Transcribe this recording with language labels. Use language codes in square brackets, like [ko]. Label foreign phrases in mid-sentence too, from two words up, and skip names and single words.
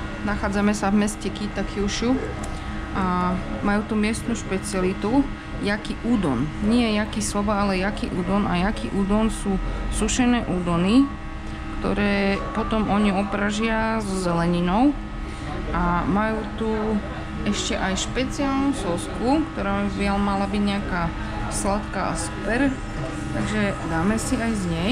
[sk] Nachádzame sa v meste Kita-Kyushu a majú tu miestnu špecialitu [ja] yaki udon. [sk] Nie [ja] yaki soba, [sk] ale [ja] yaki udon. [sk] A [ja] yaki udon [sk] sú sušené udony, ktoré potom oni opražia so zeleninou. A majú tu ešte aj špeciálnu sosku, ktorá by mala byť nejaká sladká a super. Takže dáme si aj z nej.